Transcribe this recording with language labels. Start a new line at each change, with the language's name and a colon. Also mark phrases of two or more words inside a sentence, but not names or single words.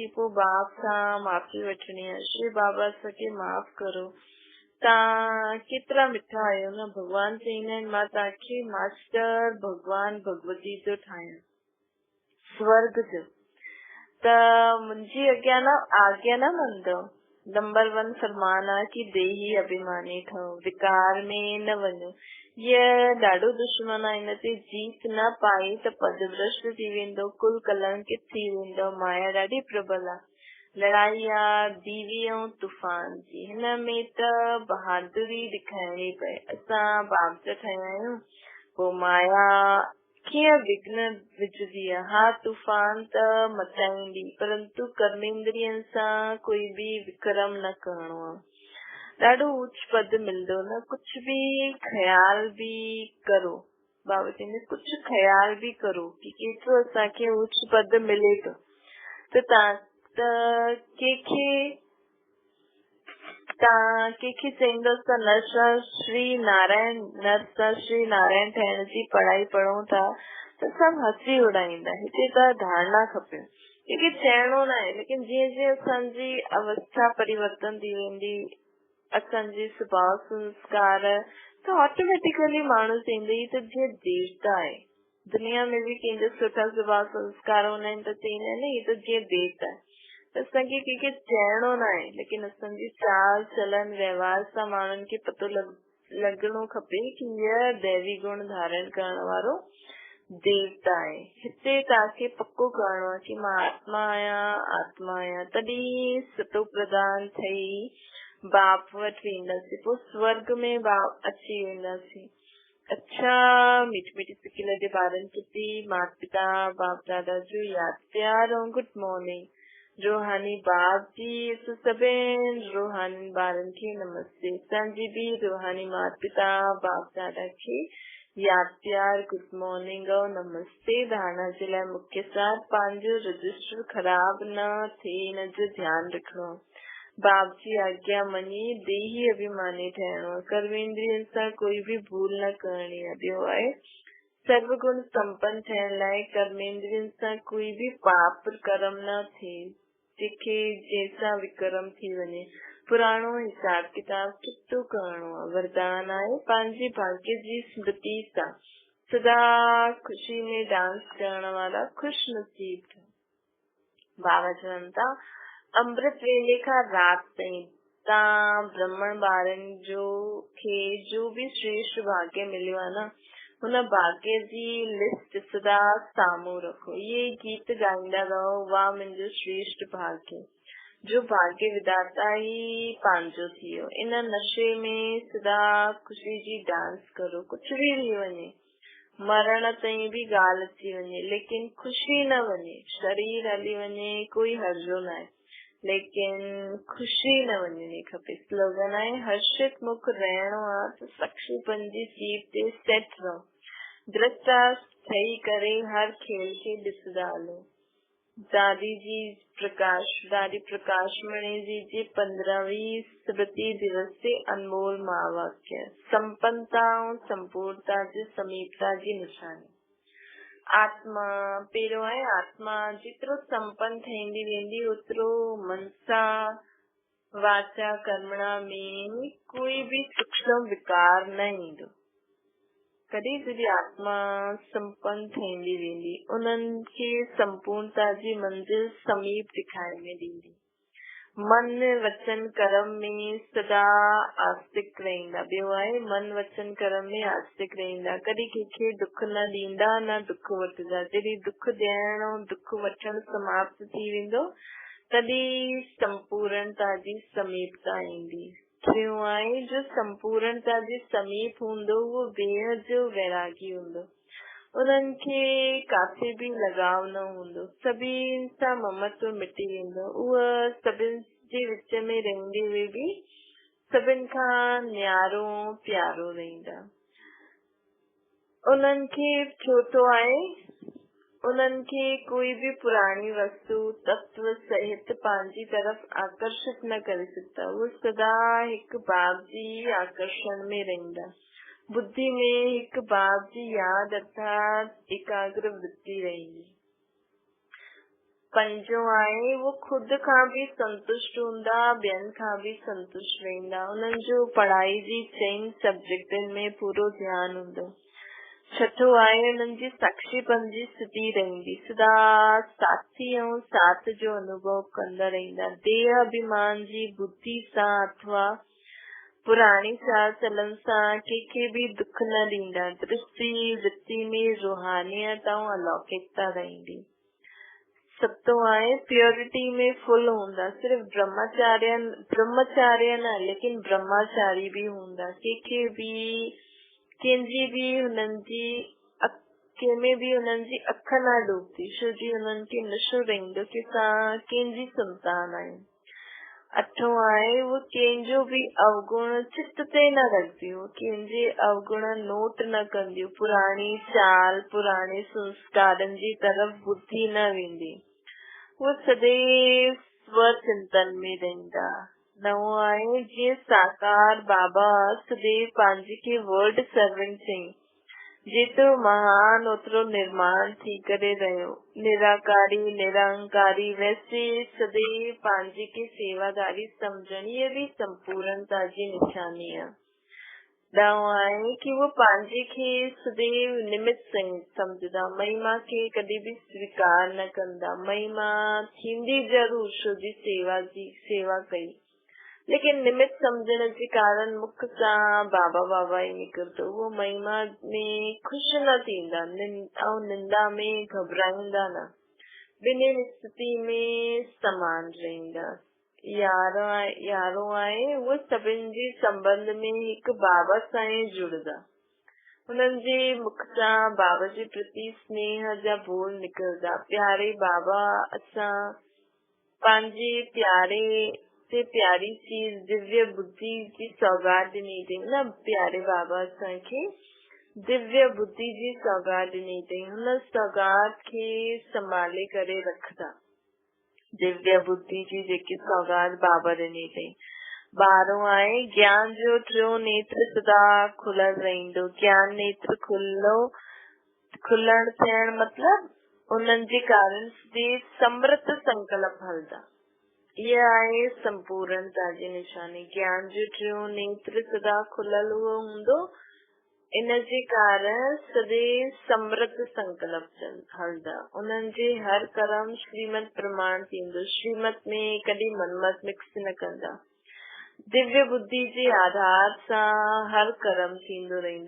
Sindhi: पोइ बाप सां माफ़ी वठणी आहे। श्री बाबा असांखे माफ़ करो। तव्हां केतिरा मिठा आहियो न। भगवान चईंदा आहिनि मां तव्हांखे मास्टर भगवान भगवती जो ठाहियां, स्वर्ग जो। त मुंहिंजी आज्ञा न मंदो। नंबर 1 फरमान आहे कि देही अभिमानी ठहो, विकार में न वञो। ये ॾाढो दुश्मन आहे। इन ते जीत न पाई त पदभ्रष्ट थी वेंदो, कुल कलंकित थी वेंदो। माया ॾाढी प्रबल आहे। लड़ाई आहे दीवी ऐं तूफ़ान जी। हिन में त बहादुरी ॾेखारणी पए। असां बाप जा ठहिया आहियूं। पोइ माया कीअं विघ्न विझदी आहे। हा तूफ़ान त मचाईंदी, परंतु कर्मेंद्रियनि सां कोई भी विक्रम न करणो आहे। ॾाढो उच्च पद मिलंदो न। कुछ भी ख्याल भी करो। बाबा चईंदे कुछ ख्याल भी करो कि केतिरो असांखे उच्च पद मिले थो। त तव्हां कंहिंखे चईंदसि त नर सां श्री नारायण ठहिण जी पढ़ाई पढ़ूं था त सभु हंसी उड़ाईंदा। हिते त धारणा खपे, कंहिंखे चइणो न आहे। लेकिन जीअं जीअं असांजी अवस्था परिवर्तन थी वेंदी, असांजे स्वभाव संस्कार, त ऑटोमेटिकली माण्हू चईंदो ही त जीअं देवता आहे। दुनिया में भी कंहिंजा सुठा स्वभाव संस्कार हूंदा आहिनि त चईंदा आहिनि ही त जीअं देवता आहे। त असांखे कंहिंखे चइणो न आहे, लेकिन असांजी चाल चलन व्यवहार सां माण्हुनि खे पतो लॻणो खपे कि हीअ दैवी गुण धारण करण वारो देवता आहे। हिते तव्हांखे पक्को करणो आहे कि मां आत्मा आहियां। तॾहिं सतो प्रधान ठही बाप वटि वेंदासीं। पोइ स्वर्ग में बाप अची वेंदासीं। अच्छा मीठी मीठी सिकी लॻे ॿारनि खे माता पिता बाप दादा जो यादि प्यार ऐं
English: good morning.
Sindhi: रूहानी बाप जी सभिनि रूहानी ॿारनि खे नमस्ते। असांजी भी रूहानी माता पिता बाप दादा खे यादि प्यार
English: good morning
Sindhi: और नमस्ते। धारणा जे लाइ मुख्य साथ पंहिंजो रजिस्टर ख़राब न थिए, हिन जो ध्यानु रखणो। बाप जी आज्ञा मनी देही अभिमानी ठहिणो आहे। कर्मेंद्रियनि सां कोई भी भूल न करणी आहे। ॿियो आहे सर्वगुण संपन्न थियण लाइ कर्मेंद्रियनि सां कोई भी पाप कर्म न थिए जंहिंसां विक्रम थी वञे। पुराणो हिसाब किताब चुक्तो करणो आहे। वरदान आहे पंहिंजे भाग्य जी स्मृति सां सदा खुशी में डांस करण वारा खुश नसीब। बाबा चवनि था अमृत वेले खां राति ताईं तव्हां ब्राह्मण ॿारनि जो भी श्रेष्ठ भाग्य मिलियो आहे न, हुन भाग्य जी लिस्ट सदा साम्हूं रखो। ये गीत गाईंदा रहो, वाह मुंहिंजो श्रेष्ठ भाग्य, जो भाग्य विधाता ही पंहिंजो थी वियो। इन नशे में सदा खुशी जी डांस करो। कुछ भी थी वञे, मरण ताईं भी ॻाल्हि अची वञे, लेकिन खुशी न वञे। शरीर हली वञे कोई हर्जो न आहे, लेकिन खुशी न वञणी खपे। स्लोगन आहे हर्षित मुख रहणो आहे त सक्षीपन जी सीट ते सेट रहो। दृष्टा ठही करे हर खेल खे ॾिसंदा हलो। दादी प्रकाशमणी जी 15वीं स्मृति दिवस ते अनमोल महावाक्य संपन्नता ऐं संपूर्णता जी समीपता जी निशानी। आत्मा पहिरियों आहे आत्मा जेतिरो संपन्न थींदी वेंदी ओतिरो मनसा वाचा कर्मणा में कोई भी सूक्ष्म विकार न ईंदो। कॾहिं जॾहिं आत्मा संपन्न थींदी वेंदी उन्हनि खे संपूर्णता जी मंजिल समीप ॾेखारे में ॾींदी। मन वचन कर्म में सदा आस्तिक रहींदा। ॿियो आहे मन वचन कर्म में आस्तिक रहींदा। कॾहिं कंहिंखे दुख न ॾींदा न दुख वठंदा। जॾहिं दुख ॾियण ऐं दुख वठण समाप्त थी वेंदो तॾहिं संपूर्णता जी समीपता ईंदी। टियों आहे जो संपूर्णता जे समीप हूंदो उहो बेहद जो वैरागी हूंदो। उन्हनि खे काथे बि लगाव न हूंदो। सभिनि सां ममत्व मिटी वेंदो। उहा सभिनि जे विच में रहंदे हुए बि सभिनि खां न्यारो प्यारो रहंदा। उन्हनि खे छो थो आहे उन्हनि खे कोई भी पुरानी वस्तु तत्व सहित पंहिंजी तरफ आकर्षित न करे सघंदा। वो सदा हिक बाब जी आकर्षण में रहंदा। बुद्धि में हिक बाब जी याद अर्थात एकाग्र वृत्ति रहेगी। पंजो आहे वो खुद खां भी संतुष्ट हूंदा, ॿियनि खां भी संतुष्ट रहंदा। उन्हनि जो पढ़ाई जी चइनि सब्जेक्टनि में पूरो ध्यानु हूंदो। छठो आहे उन्हनि जी साक्षीपन जी स्थिति रहंदी। सदा साथी ऐं साथ जो अनुभव कंदा रहंदा। देह अभिमान जी बुद्धि सां अथवा पुरानी चाल चलन सां कंहिंखे भी दुख न ॾींदा। दृष्टि वृत्ति में रूहानियत ऐं अलौकिकता रहंदी। सतो आहे प्योरिटी में फुल हूंदा। सिर्फ ब्रह्मचार्य न लेकिन ब्रह्मचारी भी हूंदा। कंहिंजी भी हुननि जी अख न डूबदी छो जी हुननि खे नशो रहंदो कि असां कंहिंजी संतान आहियूं। अठो आहे वो कंहिंजो भी अवगुण चित्त ते न रखदियूं। कंहिंजे अवगुण नोट न कंदियूं। पुरानी चाल पुराने संस्कारनि जी तरफ बुद्धि न वेंदी। वो सदैव स्वचिंतन में रहंदा। नवो आहे जीअं साकार बाबा सदैव पंहिंजे खे
English: world servant
Sindhi: चई। जेतिरो महान ओतिरो निर्माण थी करे रहियो। निराकारी निरंकारी वैसे सदैव पंहिंजे खे सेवादारी समझणी ये भी संपूर्णता जी निशानी आहे। ॾहों आहे कि वो पंहिंजे खे सदैव निमित्त समझदा। महिमा खे कॾहिं भी स्वीकार न कंदा। महिमा थींदी जरूर छो जी सेवा कई लेकिन निमित्त समझण जे कारण मुख सां बाबा बाबा ही निकिरंदो। वो महिमा में खुश न थींदा ऐं निंदा में घबराईंदा न। ॿिन्हिनि स्थिति में समान रहंदा। यारों आहे वो सभिनि जे संबंध में हिक बाबा सां ही जुड़दा। उन्हनि जे मुख सां बाबा जे प्रति स्नेह जा बोल निकिरंदा। प्यारे बाबा असां पंहिंजे प्यारे से प्यारी चीज दिव्य बुद्धि जी सौगात ॾिनी अथई। न प्यारे बाबा असांखे दिव्य बुद्धि जी सौगात ॾिनी अथई। हुन सौगात खे संभाले करे रखदा। दिव्य बुद्धि जी जेकी सौगात बाबा ॾिनी अथई। 12 आहे ज्ञान जो टियों नेत्र सदा खुलियल रहंदो। ज्ञान नेत्र खुलण थियण मतलब उन्हनि जे कारण समृत संकल्प हलदा। यह आहे संपूर्णता जी निशानी। ज्ञान जो टियों नेत्र सदा खुलियल हूंदो। इन जे कारण सदैव समृत संकल्प हलदा। उन्हनि जे हर कर्म श्रीमत प्रमाण थींदो। श्रीमत में कॾहिं मनमत मिक्स न कंदा। दिव्य बुद्धि जे आधार सां हर कर्म थींदो रहंदो।